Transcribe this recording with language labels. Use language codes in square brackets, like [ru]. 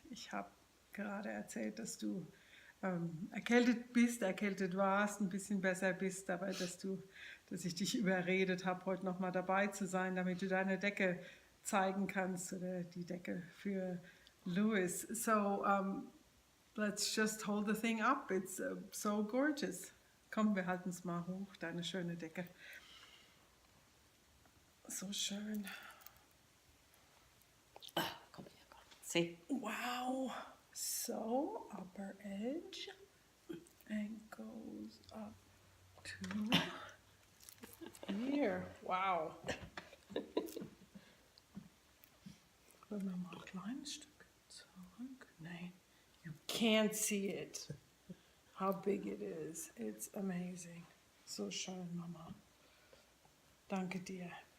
[de] Ich habe gerade erzählt, dass du erkältet warst, ein bisschen besser bist, aber dass ich dich überredet habe, heute nochmal dabei zu sein, damit du deine Decke zeigen kannst oder die Decke für Louis. [en] So let's just hold the thing up. It's so gorgeous. [de] Komm, wir halten es mal hoch, deine schöne Decke. So schön. Komm her, komm. [en] See? Wow. So, upper edge and goes up to here. Wow. [de] Können wir mal ein kleines Stück zurück? Nein, [en] you can't see it. How big it is. It's amazing. [de] So schön, Mama. Danke dir.